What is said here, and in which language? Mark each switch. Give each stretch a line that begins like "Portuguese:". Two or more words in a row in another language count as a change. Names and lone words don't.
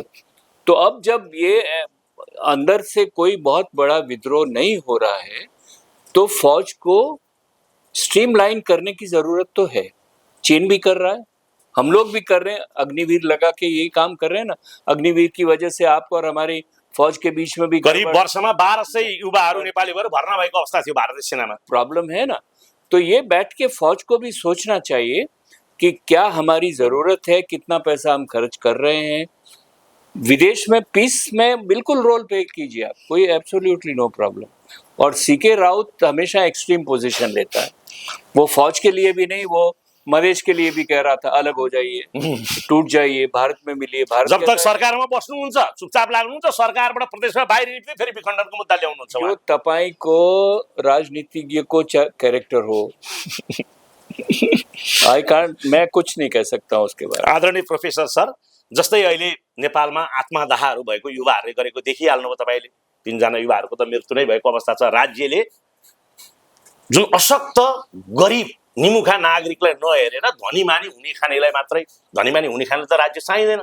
Hindi: तो अब जब ये अंदर से कोई बहुत बड़ा विद्रोह नहीं हो रहा है, तो फौज को स्ट्रीमलाइन करने की जरूरत तो है। चीन भी कर रहा है, हम लोग भी कर रहे हैं, अग्निवीर लगा के यही काम कर रहे हैं ना। अग्निवीर की वजह से आपको और हमारी फौज के बीच में भी
Nepali: करिब वर्षमा 1200 युवाहरू नेपाली भएर भर्ना भएको अवस्था थियो भारतीय सेनामा।
Hindi: प्रॉब्लम है ना। तो ये बैठ के फौज को भी सोचना चाहिए कि क्या हमारी जरूरत है, कितना पैसा हम खर्च कर रहे हैं। विदेश में पीस में बिल्कुल रोल प्ले कीजिए आप, कोई
English: absolutely no problem.
Hindi: और सीके राउत हमेशा एक्सट्रीम पोजीशन लेता है, वो फौज के लिए भी नहीं, वो मधेश के लिए भी कह रहा था अलग हो जाइए, टूट जाइए, भारत में मिलिए। भारत
Nepali: जब तक सरकारमा बस्नुहुन्छ चुपचाप लाग्नुहुन्छ, सरकारबाट प्रदेशमा बाहिर निक्ले फेरि विखण्डनको मुद्दा ल्याउनुहुन्छ। जो तपाईको राजनीतिज्ञ को कैरेक्टर हो
Hindi: मैं कुछ नहीं कह सकता उसके बारे में।
Nepali: आदरणीय प्रोफेसर सर, जस्तै अहिले नेपालमा आत्मदाहहरू भएको युवाहरूले गरेको देखिहाल्नुभयो तपाईँले। 3 जना युवाहरूको त मृत्यु नै भएको अवस्था छ। राज्यले जुन अशक्त गरिब निमुखा नागरिकलाई नहेरेर धनीमानी हुने खानेलाई मात्रै, धनीमानी हुने खाने त राज्य चाहिँदैन।